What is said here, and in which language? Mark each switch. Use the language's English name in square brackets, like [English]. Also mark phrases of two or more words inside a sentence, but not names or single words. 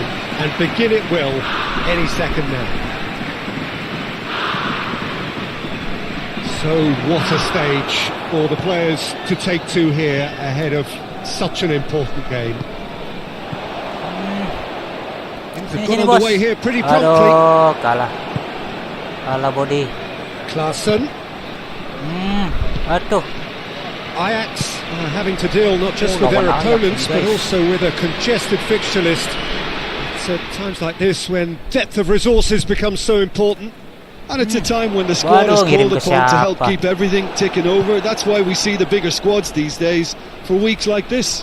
[English] And begin it will any second now. So what a stage for the players to take to here ahead of such an important game. They've got on the way here pretty promptly. [Indonesian] Aduh, kalah body. [English] Klaassen. [Indonesian] Aduh. [English] Ajax Having to deal not just with their opponents, but also with a congested fixture list. It's at times like this when depth of resources becomes so important. And it's a time when the squad is [Indonesian] Waduh, [English] called upon to help [Indonesian] siapa? [English] keep everything ticking over. That's why we see the bigger squads these days for weeks like this.